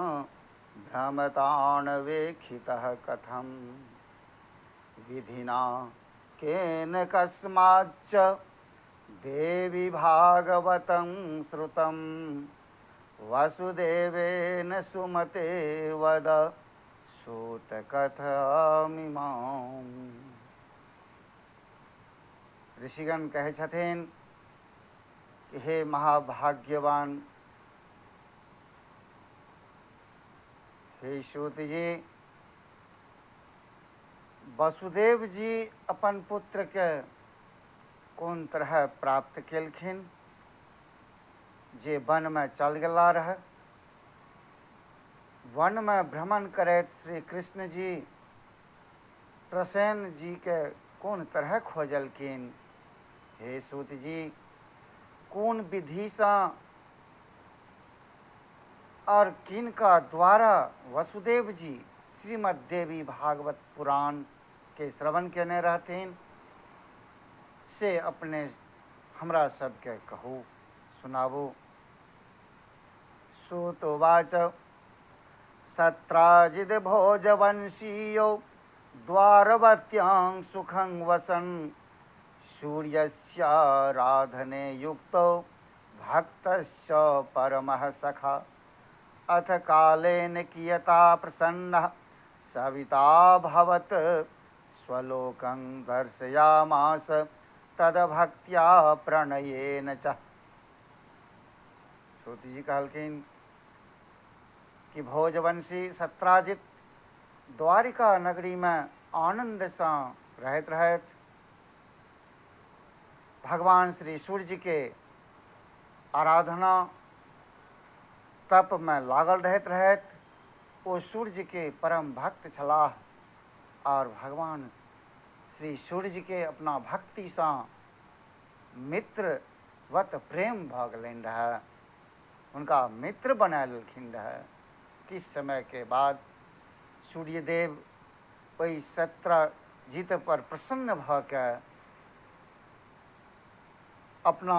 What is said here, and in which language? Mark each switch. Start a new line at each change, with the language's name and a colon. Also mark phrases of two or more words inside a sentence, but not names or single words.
Sanskrit: भ्रमतान्वेक्षितः कथं विधिना केन कस्माच्च देवी भागवतं श्रुतं वसुदेवेन सुमते वद सूतकथामिमाम्।
Maithili: ऋषिगण कहे छथिन कि हे महाभाग्यवान हे सूत जी, वसुदेव जी अपन पुत्र के कोन तरह प्राप्त केलखिन जे वन में चल गेला रहे। वन में भ्रमण करैत श्री कृष्ण जी प्रसेन जी के कोन तरह खोजलखिन। हे सूत जी, कोन विधि से और किनका द्वारा वसुदेव जी श्रीमद् देवी भागवत पुराण के श्रवण केने रहथिन से अपने हमरा सबके कहू सुनाबू।
Sanskrit: सुतोवाच सत्राजिद भोजवंशीयो द्वारवत्यां सुखं वसन् सूर्यस्याराधने युक्तो भक्तश्च परमः सखा अथ कालेन कियता प्रसन्नः सविताभवत् स्वलोकं दर्शयामास तद्भक्त्या प्रणयेन च।
Maithili: सूत जी कहलखिन कि भोजवंशी सत्राजित द्वारिका नगरी में आनंद से रहत रहत भगवान श्री सूर्य के आराधना तप में लागल रहत रहत वो सूर्य के परम भक्त छलाह और भगवान श्री सूर्य के अपना भक्ति से मित्रवत प्रेम भ गेलनि रहे, उनका मित्र बना लेलखिन रहे। किस समय के बाद सूर्यदेव वही सत्राजित पर प्रसन्न भ के अपना